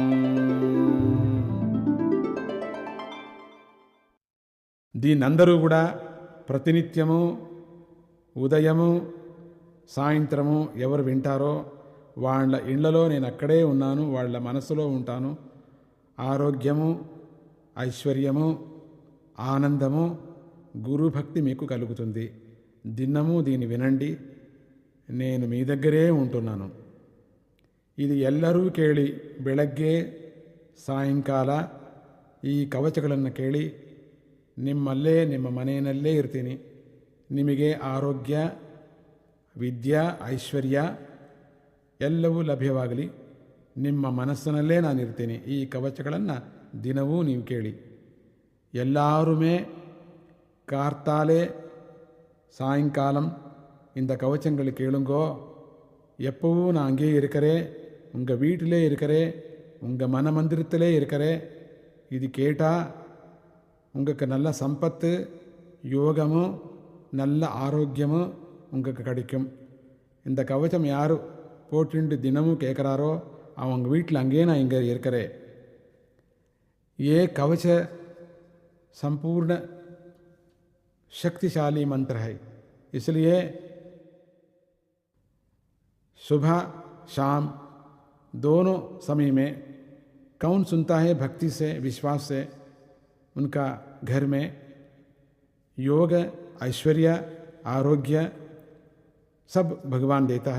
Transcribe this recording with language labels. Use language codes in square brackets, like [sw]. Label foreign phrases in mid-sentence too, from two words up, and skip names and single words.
[te] దీనందరూ కూడా ప్రతినిత్యము ఉదయము సాయంత్రము ఎవరు వింటారో వాళ్ళ ఇళ్లలో నేను అక్కడే ఉన్నాను, వాళ్ళ మనసులో ఉంటాను. ఆరోగ్యము, ఐశ్వర్యము, ఆనందము, గురుభక్తి మీకు కలుగుతుంది. దినము దీన్ని వినండి, నేను మీ దగ్గరే ఉంటున్నాను. [kn] ಇದು ಎಲ್ಲರೂ ಕೇಳಿ. ಬೆಳಗ್ಗೆ ಸಾಯಂಕಾಲ ಈ ಕವಚಗಳನ್ನು ಕೇಳಿ. ನಿಮ್ಮಲ್ಲೇ ನಿಮ್ಮ ಮನೆಯಲ್ಲೇ ಇರ್ತೀನಿ. ನಿಮಗೆ ಆರೋಗ್ಯ, ವಿದ್ಯಾ, ಐಶ್ವರ್ಯ ಎಲ್ಲವೂ ಲಭ್ಯವಾಗಲಿ. ನಿಮ್ಮ ಮನಸ್ಸಿನಲ್ಲೇ ನಾನಿರ್ತೀನಿ. ಈ ಕವಚಗಳನ್ನು ದಿನವೂ ನೀವು ಕೇಳಿ. [ta] எல்லாருமே கார்த்தாலே சாயங்காலம் இந்த கவச்சங்கள் கேளுங்கோ. எப்பவும் நான் அங்கேயே இருக்கிறேன், உங்கள் வீட்டிலே இருக்கிறேன், உங்கள் மன மந்திரத்திலே இருக்கிறேன். இது கேட்டால் உங்களுக்கு நல்ல சம்பத்து, யோகமும் நல்ல ஆரோக்கியமும் உங்களுக்கு கிடைக்கும். இந்த கவச்சம் யார் போட்டுண்டு தினமும் கேட்குறாரோ அவங்க வீட்டில் அங்கேயே நான் இங்கே இருக்கிறேன். [hi] ये कवच संपूर्ण शक्तिशाली मंत्र है, इसलिए सुबह शाम दोनों समय में कौन सुनता है भक्ति से, विश्वास से, उनका घर में योग, ऐश्वर्य, आरोग्य सब भगवान देता है.